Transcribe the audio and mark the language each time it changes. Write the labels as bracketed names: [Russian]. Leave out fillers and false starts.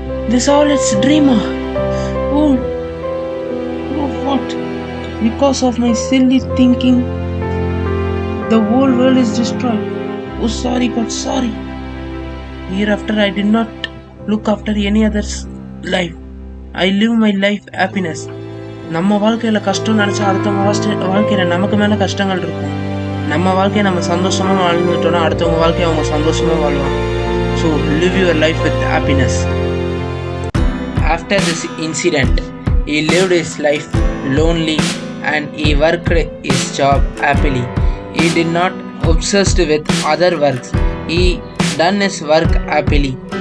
[English] This all it's dreamer. Oh what? Because of my silly thinking, the whole world is destroyed. Oh sorry God, sorry. Hereafter I did not look after any other's life. I live my life happiness. [Tamil] நம்ம வாழ்க்கையில் கஷ்டம் நினச்சா அடுத்தவங்க வாழ்க்கையில் நமக்கு மேலே கஷ்டங்கள் இருக்கும். நம்ம வாழ்க்கையை நம்ம சந்தோஷமாக வாழ்ந்துட்டோம்னா அடுத்தவங்க வாழ்க்கையை அவங்க சந்தோஷமாக வாழ்வாங்க. [English] So live your life with happiness. After this incident, he lived his life lonely and he worked his job happily. He did not obsessed with other works. He done his work happily.